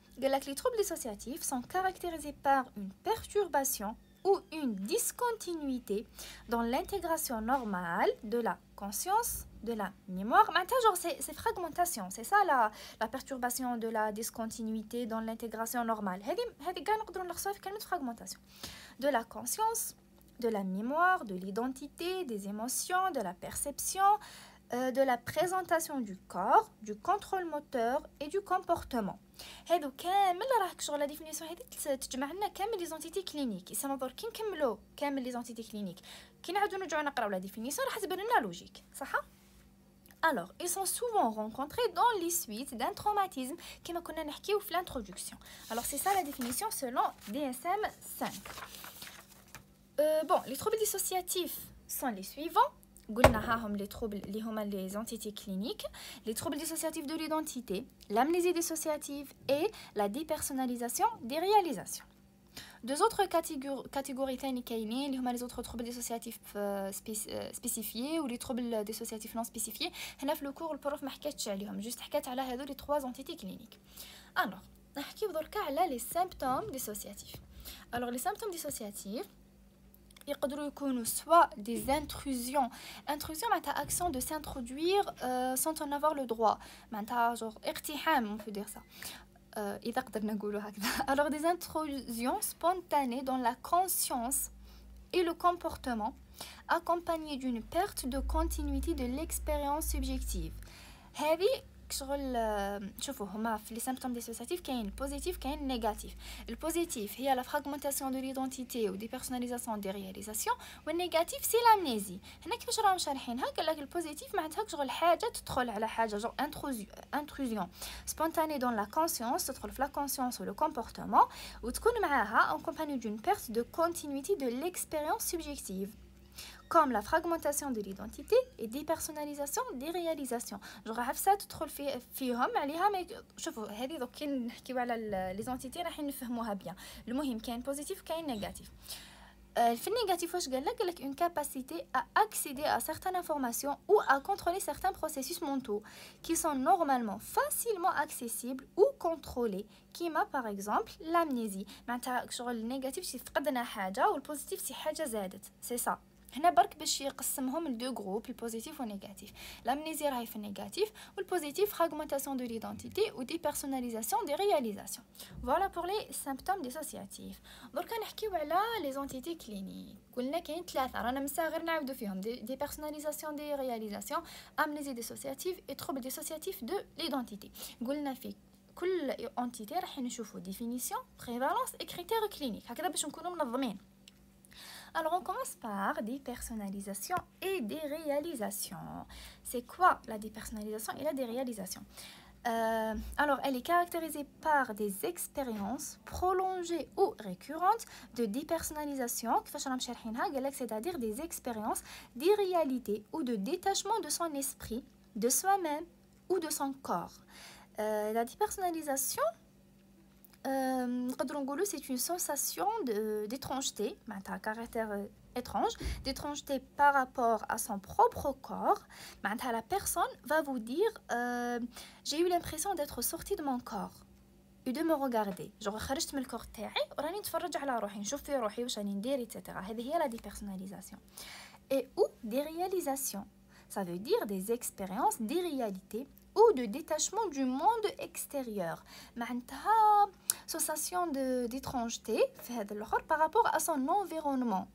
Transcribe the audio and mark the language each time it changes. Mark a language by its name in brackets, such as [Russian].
[French] Les troubles dissociatifs sont caractérisés par une perturbation ou une discontinuité dans l'intégration normale de la conscience, de la mémoire. Genre c'est fragmentation, c'est ça la perturbation de la discontinuité dans l'intégration normale. [Arabic] هذه كاع نقدروا نلخصوها في كلمة fragmentation. [French] De la conscience, de la mémoire, de l'identité, des émotions, de la perception, de la présentation du corps, du contrôle moteur et du comportement. [Arabic] هادو كامل راك شغل لا ديفينيسيون هذه تجمع لنا كامل لي زونتيتي كلينيك. يسمى درك كي نكملوا كامل لي زونتيتي كلينيك كي نعاودوا نرجعوا نقراو لا ديفينيسيون راح تبان لنا لوجيك, صح؟ [French] Alors, ils sont souvent rencontrés dans les suites d'un traumatisme [Arabic] كما كنا نحكيو في l'introduction. [French] Alors c'est ça la définition selon DSM-5. Bon, les troubles dissociatifs sont les suivants. Les troubles, les entités cliniques, les troubles dissociatifs de l'identité, l'amnésie dissociative et la dépersonnalisation des réalisations. Deux autres catégories les autres troubles dissociatifs spécifiés ou les troubles dissociatifs non spécifiés. [Arabic] هنا في [French] le cours [Arabic] البروف ما حكاتش عليهم, juste حكات على هذول [French] les trois entités cliniques. Alors, [Arabic] نحكيو دركا على [French] les symptômes dissociatifs. Alors, les symptômes dissociatifs [Arabic] يقدروا يكونوا [French] soit des intrusions معناتها action de s'introduire sans en avoir le droit, معناتها genre اقتحام, on peut dire ça. [Arabic] إذا قدرنا نقولوا هكذا. [French] Alors des intrusions spontanées dans la conscience et le comportement accompagnées d'une perte de continuité de l'expérience subjective. [Arabic] هذه شغل شوفوا هما في [French] les symptômes dissociatifs [Arabic] كاين positif كاين négatif. [French] Le positif هي la fragmentation de l'identité ou dépersonnalisation des réalisations, والnégatif c'est l'amnésie. [Arabic] هنا كيفاش راهم شارحينها؟ قال لك البوزيتيف معناتها شغل حاجه تدخل على حاجه [French] genre intrusion spontanée dans la conscience, تدخل في la conscience ou le comportement [Arabic] وتكون معاها [French] accompagnée d'une perte de continuité de l'expérience subjective, comme la fragmentation de l'identité et dépersonnalisation des réalisations. [Arabic] genre عفسه تدخل فيهم عليها. ما شوفوا هذه دوك كي نحكيو على لي زونتيتي راح نفهموها بيان. المهم كاين بوزيتيف كاين نيجاتيف. في النيجاتيف واش قال لك [French] une capacité à accéder à certaines informations ou à contrôler certains processus mentaux qui sont normalement facilement accessibles ou contrôlés, كيما par exemple l'amnésie. [Arabic] معناتها شغل النيجاتيف شي فقدنا حاجه والبوزيتيف شي حاجه زادت. [French] c'est ça. [Arabic] هنا برك باش يقسمهم لدو جروب, البوزيتيف والنيجاتيف. [French] l'amnésie [Arabic] راهي في النيجاتيف والبوزيتيف [French] fragmentation de l'identité ou dépersonnalisation des réalisations. Voilà pour les symptômes dissociatifs. [Arabic] درك نحكيو على [French] les entités cliniques. قلنا كاين ثلاثه رانا مسا غير نعاودو فيهم, dépersonnalisation des réalisations, amnésie dissociative et trouble dissociatif de l'identité. [Arabic] قلنا في كل entité راح نشوفوا [French] définition, prévalence et critères cliniques, [Arabic] هكذا باش نكونوا منظمين. [French] Alors, on commence par dépersonnalisation et déréalisation. C'est quoi la dépersonnalisation et la déréalisation? Alors, elle est caractérisée par des expériences prolongées ou récurrentes de dépersonnalisation, c'est-à-dire des expériences d'irréalité ou de détachement de son esprit, de soi-même ou de son corps. La dépersonnalisation, c'est une sensation d'étrangeté, un caractère étrange, d'étrangeté par rapport à son propre corps. La personne va vous dire j'ai eu l'impression d'être sortie de mon corps et de me regarder. [Arabic] Genre خرجت من الكور تاعي وراني نتفرج على روحي نشوف في روحي واش راني ندير etc. هذه هي [French] la dépersonnalisation. Et ou déréalisation, ça veut dire des expériences d'irréalité ou de détachement du monde extérieur. [Arabic] معناتها [French] sensation d'étrangeté par rapport à son environnement.